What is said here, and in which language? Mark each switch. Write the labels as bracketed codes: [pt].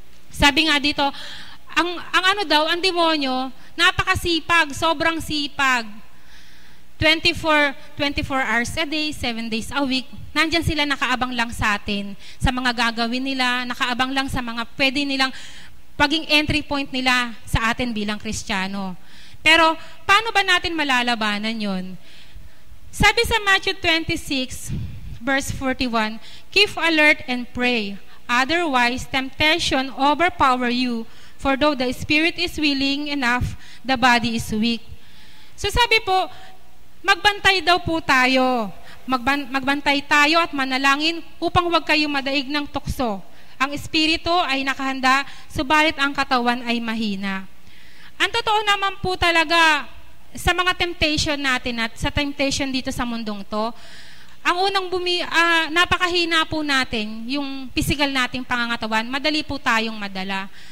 [tl] Sabi nga dito, ang demonyo, napakasipag, sobrang sipag. [en] 24 hours a day, 7 days a week, [tl] nandyan sila nakaabang lang sa atin, sa mga gagawin nila, nakaabang lang sa mga pwede nilang paging entry point nila sa atin bilang Kristiyano. Pero, paano ba natin malalabanan yon? Sabi sa [en] Matthew 26, verse 41, keep alert and pray, otherwise temptation overpower you, for though the spirit is willing enough, the body is weak. [tl] So sabi po, magbantay daw po tayo. Magbantay tayo at manalangin upang huwag kayo madaig ng tukso. Ang espiritu ay nakahanda, subalit ang katawan ay mahina. Ang totoo naman po talaga sa mga temptation natin at sa temptation dito sa mundong to, ang unang napakahina po natin, yung physical nating pangangatawan, madali po tayong madala.